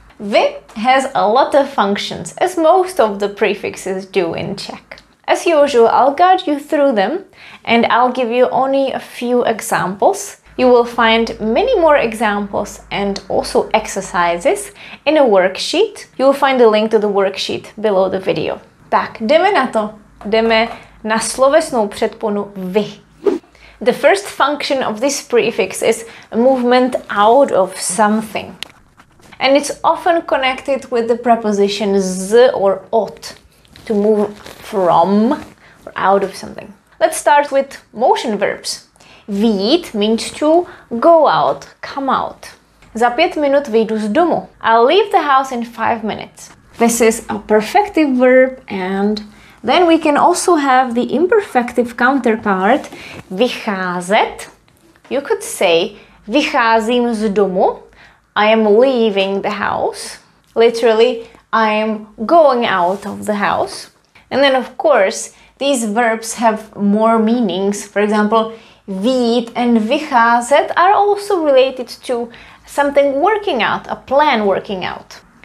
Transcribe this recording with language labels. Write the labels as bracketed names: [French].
[English] Vy has a lot of functions, as most of the prefixes do in Czech. As usual, I'll guide you through them and I'll give you only a few examples. You will find many more examples and also exercises in a worksheet. You will find a link to the worksheet below the video. [Czech] Tak, jdeme na to. Jdeme na slovesnou předponu vy. [English] The first function of this prefix is a movement out of something. And it's often connected with the preposition z or od, to move from or out of something. Let's start with motion verbs. Vyjít means to go out, come out. [Czech] Za 5 minut vyjdu z domu. [English] I'll leave the house in 5 minutes. This is a perfective verb, and then we can also have the imperfective counterpart vycházet. You could say [Czech] vycházím z domu. [English] I am leaving the house. Literally, I am going out of the house. And then of course, these verbs have more meanings. For example, vyjít and vycházet are also related to something working out, a plan working out.